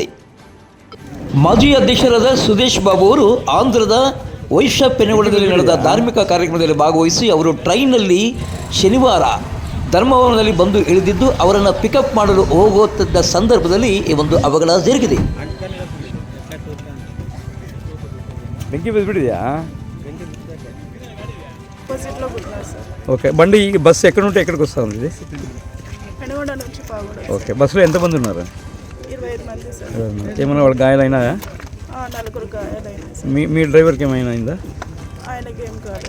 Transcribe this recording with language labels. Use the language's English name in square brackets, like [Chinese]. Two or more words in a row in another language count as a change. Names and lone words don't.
[Kannada] ಮಾಜಿ ಅಧ್ಯಕ್ಷರಾದ ಸುದೇಶ್ ಬಾಬು ಅವರು ಆಂಧ್ರದ ವೈಶ್ಯ ಪೆನುಗೊಳದಲ್ಲಿ ನಡೆದ ಧಾರ್ಮಿಕ ಕಾರ್ಯಕ್ರಮದಲ್ಲಿ ಭಾಗವಹಿಸಿ ಅವರು ಟ್ರೈನ್ನಲ್ಲಿ ಶನಿವಾರ ಧರ್ಮವನದಲ್ಲಿ ಬಂದು ಇಳಿದಿದ್ದು ಅವರನ್ನು ಪಿಕಪ್ ಮಾಡಲು ಹೋಗುತ್ತಿದ್ದ ಸಂದರ್ಭದಲ್ಲಿ ಈ ಒಂದು ಅವಘಡ ಜರುಗಿದೆ. ಬೆಂಕಿ ಬಿದ್ದುಬಿಟ್ಟಿದೆಯಾ? [Telugu] ఓకే, బండి బస్సు ఎక్కడ నుండి ఎక్కడికి వస్తూ ఉంది? ఓకే, బస్సులో ఎంతమంది ఉన్నారు? 25 మంది సార్. ఏమైనా వాళ్ళ గాయాలైనా? 4 గాయాలైనా. మీ డ్రైవర్కి ఏమైనా అయిందా? ఆయనకి ఏం కాలేదు.